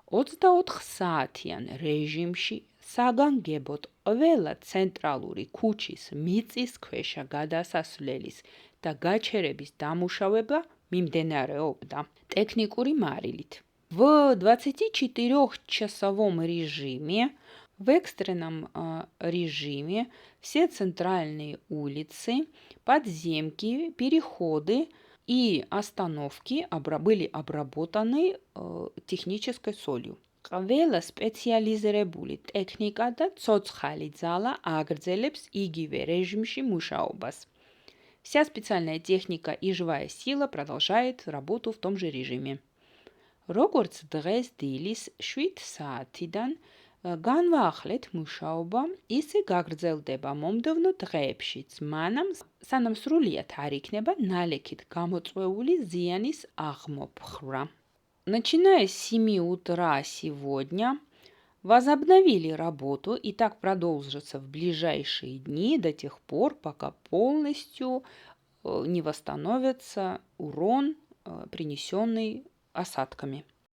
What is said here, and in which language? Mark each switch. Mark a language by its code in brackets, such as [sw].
[ka] 24 საათიან რეჟიმში საგანგებოდ ყველა ცენტრალური ქუჩის მიწისქვეშა გადასასვლელის და გაჩერების დამუშავება მიმდინარეობდა ტექნიკური მარილით. [ru] В 24-часовом режиме, в экстренном режиме все центральные улицы, подземки, переходы и остановки были обработаны технической солью. [ka] ყველა სპეციალიზირებული ტექნიკა და ცოცხალი ძალა აგრძელებს იგივე რეჟიმში მუშაობას. [ru] Вся специальная техника и живая сила продолжает работу в том же режиме. [ka] Როგორც დღეს დილის 7 საათიდან განვაახლეთ მუშაობა, ისე гагრძელდება მომდევნო დღეებშიც, მანამ სანამ სრულიად არ იქნება ნალექით გამოწვეული ზიანის აღმოფხვრა. [ru] Начиная с 7 утра сегодня возобновили работу и так продолжится в ближайшие дни до тех пор, пока полностью не восстановится урон, принесенный осадками.